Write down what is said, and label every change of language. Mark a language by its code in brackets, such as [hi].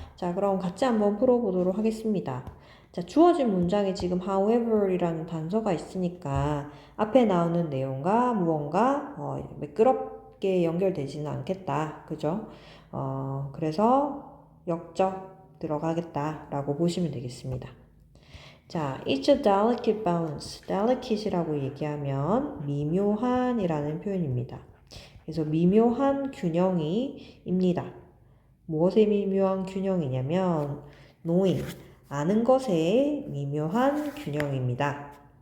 [ko] 자, 그럼 같이 한번 풀어보도록 하겠습니다. 자, 주어진 문장에 지금 however이라는 단서가 있으니까 앞에 나오는 내용과 무언가 매끄럽게 연결되지는 않겠다. 그죠? 그래서 역적 들어가겠다라고 보시면 되겠습니다. [en] 자, it's a delicate balance. [ko] delicate이라고 얘기하면 미묘한이라는 표현입니다. 그래서 미묘한 균형이입니다. 무엇의 미묘한 균형이냐면 knowing, 아는 것의 미묘한 균형입니다.